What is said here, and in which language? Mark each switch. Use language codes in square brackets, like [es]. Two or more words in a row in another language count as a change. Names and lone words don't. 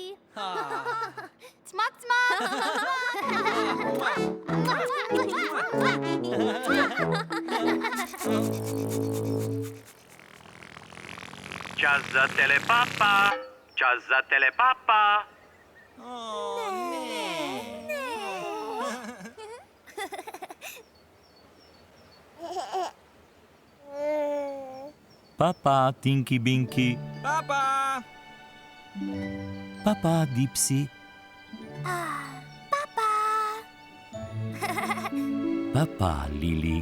[sl] Cmak, cmak. Čas za telepapa. Čas za telepapa. Papa, Tinky Binky. Papa! Papa, Dipsy. Papa, Lily.